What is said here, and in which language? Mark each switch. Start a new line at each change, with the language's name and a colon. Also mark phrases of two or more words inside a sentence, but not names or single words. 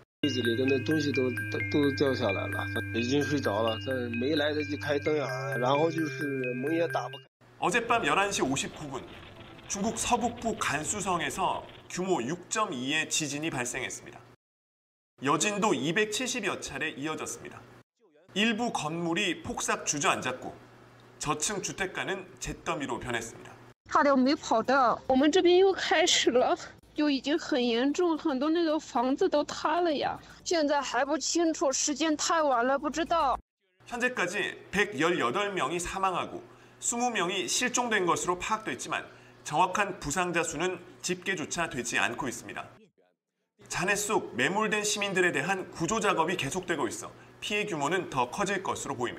Korean: 어젯밤 11시 59분 중국 서북부 간수성에서 규모 6.2의 지진이 발생했습니다. 여진도 270여 차례 이어졌습니다. 일부 건물이 폭삭 주저앉았고 저층 주택가는 잿더미로 변했습니다.
Chinese: 差点没跑到，我们这边又开始了，就已经很严重，很多那个房子都塌了呀。现在还不清楚，时间太晚了，不知道。
Korean: 현재까지 118명이 사망하고 20명이 실종된 것으로 파악됐지만 정확한 부상자 수는 집계조차 되지 않고 있습니다. 잔해 속 매몰된 시민들에 대한 구조 작업이 계속되고 있어 피해 규모는 더 커질 것으로 보입니다.